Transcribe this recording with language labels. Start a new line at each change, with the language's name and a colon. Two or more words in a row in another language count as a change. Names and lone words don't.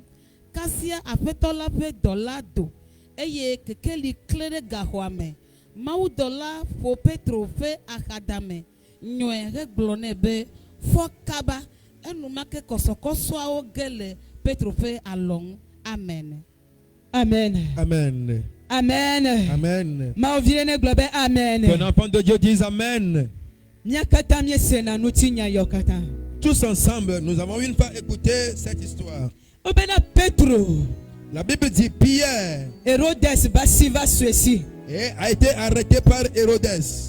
Ewe: Kasia aƒetɔ la ƒe dɔla do eye kekeli klẽ ɖe gaxɔa me. Mawudɔla ƒo Petro ƒe axadame nyɔe hegblɔ nɛ be fɔ kaba. Enumake kɔsɔkɔsɔawo ge le Petro ƒe alɔ ŋu. Amen. Amen. Amen. Amen. Amen. Amen.
French: Ton enfant de Dieu dise Amen. Tous ensemble, nous avons une fois écouté cette histoire. La Bible dit Pierre et a été arrêté par Hérode.